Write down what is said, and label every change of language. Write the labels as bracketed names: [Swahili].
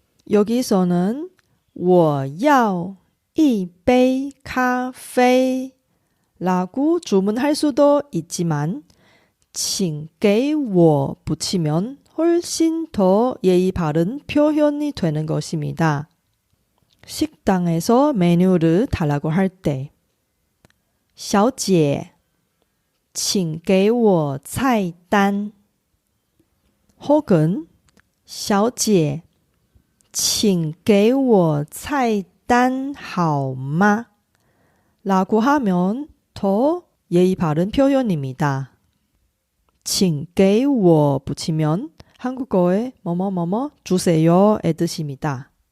[Korean] 여기서는 [Chinese] 我要一杯咖啡 [Korean] 라고 주문할 수도 있지만 [Chinese] 请给我 [Korean] 붙이면 훨씬 더 예의 바른 표현이 되는 것입니다. 식당에서 메뉴를 달라고 할 때 [Chinese] 小姐请给我菜单 [Korean] 혹은 [Chinese] 小姐请给我菜单好吗? [Korean] 라고 하면 더 예의 바른 표현입니다. [Chinese] 请给我 [Korean] 붙이면 한국어에 뭐뭐뭐뭐 주세요의 뜻입니다.